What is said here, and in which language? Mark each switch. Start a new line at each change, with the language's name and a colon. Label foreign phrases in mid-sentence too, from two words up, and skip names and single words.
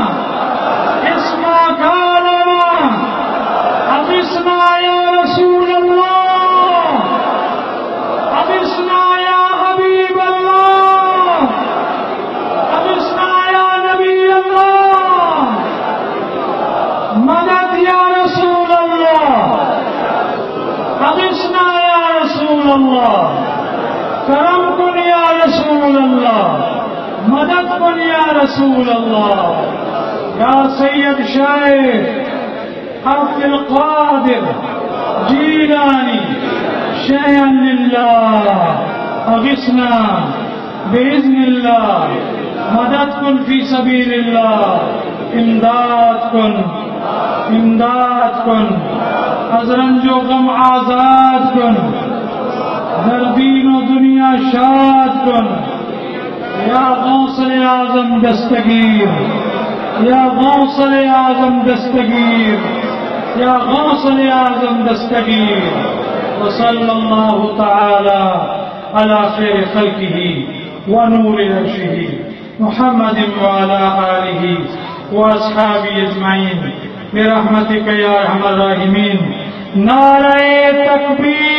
Arabic: أغثنا يا رسول الله أغثنا يا حبيب الله أغثنا يا نبي الله مدد يا رسول الله أغثنا يا رسول الله
Persian: کرم کن
Arabic: یا رسول اللہ
Persian: مدد کن
Arabic: یا رسول اللہ یا سید شیخ عبد القادر جیلانی شیئا للہ اغثنا باذن اللہ
Persian: مدد کن
Arabic: فی سبیل اللہ امداد
Persian: کن از رنج و غم آزاد کن در دین و دنیا شاد کن یا غوث اعظم دستگیر یا غوث اعظم دستگیر یا غوث اعظم دستگیر
Arabic: وصلی اللہ تعالی علی خیر خلقہ ونور عرشہ محمد وعلی آلہ واصحابہ اجمعین برحمتک یا ارحم الراحمین نعرہ تکبیر